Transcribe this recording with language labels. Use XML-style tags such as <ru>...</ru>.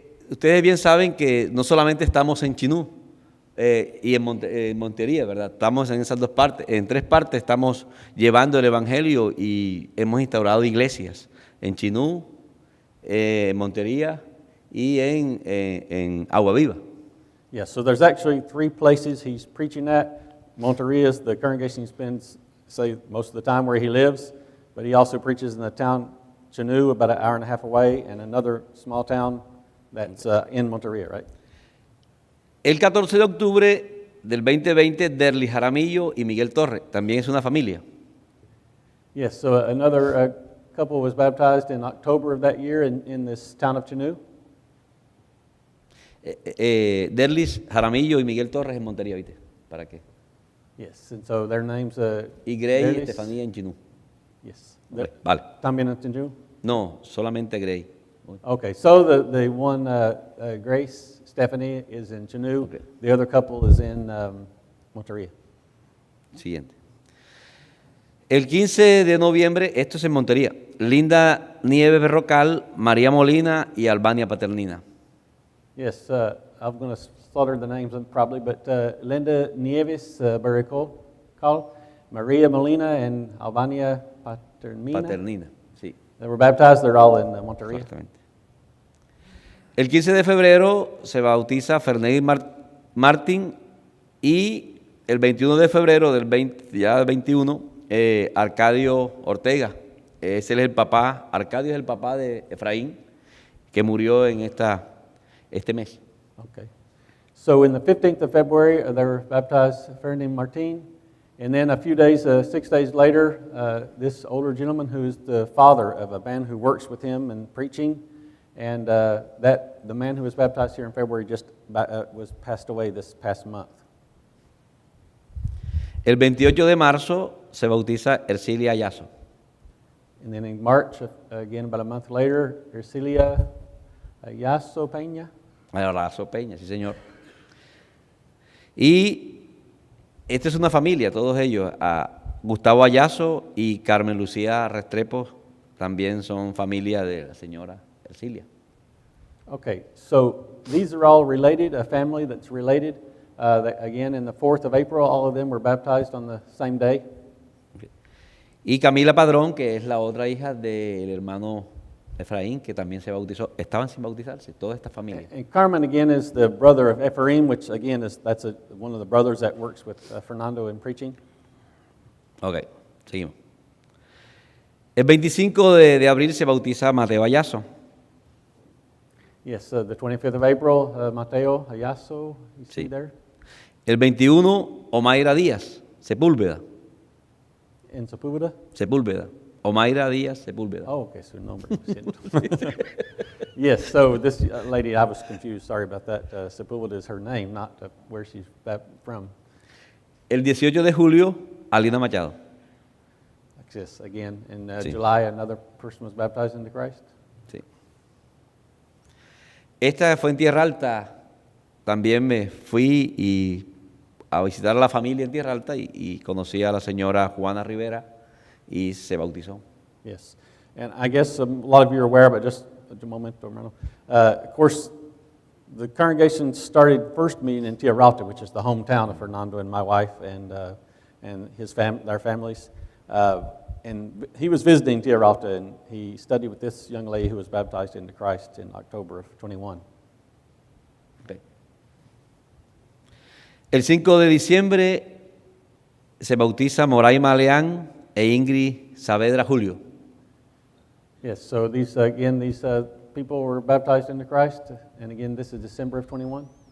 <es>Ustedes bien saben que no solamente estamos en Chinú y en Montería, ¿verdad? Estamos en esas dos partes, en tres partes estamos llevando el evangelio y hemos instaurado iglesias en Chinú, en Montería y en Agua Viva.</es> <en>Yeah, so there's actually three places he's preaching at. Montería is the congregation he spends, say, most of the time where he lives, but he also preaches in the town Chinú, about an hour and a half away, and another small town that's in Montería, right?</en> <es>El 14 de octubre del 2020, Derly Jaramillo y Miguel Torre, también es una familia.</es> <en>Yes, so another couple was baptized in October of that year in this town of Chinú.</en> <es>Derly Jaramillo y Miguel Torres en Montería, ¿viste? ¿Para qué?</es> <en>Yes, and so their names...</en> <es>y Grey y Estefanía en Chinú.</es> <en>Yes.</en> <es>Okay, vale. ¿También en Chinú? No, solamente Grey.</es> <en>Okay, so the one, Grace, Stephanie, is in Chinú. Okay. The other couple is in Montería.</en> <es>Siguiente. El 15 de noviembre, esto es en Montería, Linda Nieves Berrocal, María Molina y Albania Paternina.</es> <en>Yes, I'm going to slaughter the names probably, but Linda Nieves Berrocal, Maria Molina, and Albania Paternina.</en> <es>Paternina, sí.</es> <en>They were baptized, they're all in Montería.</en> <es>Exactamente. El 15 de febrero se bautiza Fernando Martín y el 21 de febrero del 21, Arcadio Ortega. Ese es el papá, Arcadio es el papá de Efraín, que murió en este mes.</es> <en>Okay. So in the 15th of February, they were baptized, Fernando Martín. And then a few days, 6 days later, this older gentleman who's the father of a man who works with him in preaching, and the man who was baptized here in February just was passed away this past month.</en> <es>El 28 de marzo se bautiza Ercilia Ayazo.</es> <en>And then in March, again about a month later, Ercilia Ayazo Peña.</en> <es>Ayazo Peña, sí señor. Y esta es una familia, todos ellos. Gustavo Ayazo y Carmen Lucía Restrepo también son familia de la señora Ercilia.</es> <en>Okay, so these are all related, a family that's related. Again, in the 4th of April, all of them were baptized on the same day. Okay.</en> <es>Y Camila Padrón, que es la otra hija del hermano Efraín, que también se bautizó, estaban sin bautizarse, toda esta familia.</es> <en>And Carmen, again, is the brother of Ephraim, which, again, that's one of the brothers that works with Fernando in preaching.</en> <es>Ok, seguimos. El 25 de abril se bautiza Mateo Ayazo.</es> <en>Yes, the 25th of April, Mateo Ayazo, you see there?</en> <es>El 21, Omaira Díaz, Sepúlveda.</es> <en>in Sepúlveda.</en> <es>Sepúlveda. Omaira Díaz Sepúlveda. Oh, okay, su nombre. lo siento.</es> <en>Yes, so this lady, I was confused, sorry about that. Sepúlveda is her name, not where she's from.</en> <es>El 18 de julio, Alina Machado.</es> <en>Yes, again, in</en> <es>Sí.</es> <en>July, another person was baptized into Christ.</en> <es>Sí. Esta fue en Tierra Alta. También me fui a visitar a la familia en Tierra Alta y conocí a la señora Juana Rivera y se bautizó.</es> <en>Yes, and I guess a lot of you are aware, but just a moment, hermano. Of course, the congregation started first meeting in Tierra Alta, which is the hometown of Fernando and my wife and their families. And he was visiting Tierra Alta, and he studied with this young lady who was baptized into Christ in October of 21. Okay.</en> <es>El 5 de diciembre se bautiza Moraima Leán e Ingrid Saavedra Julio.</es> <en>Yes, so these people were baptized into Christ, and again, this is December of 21.</en>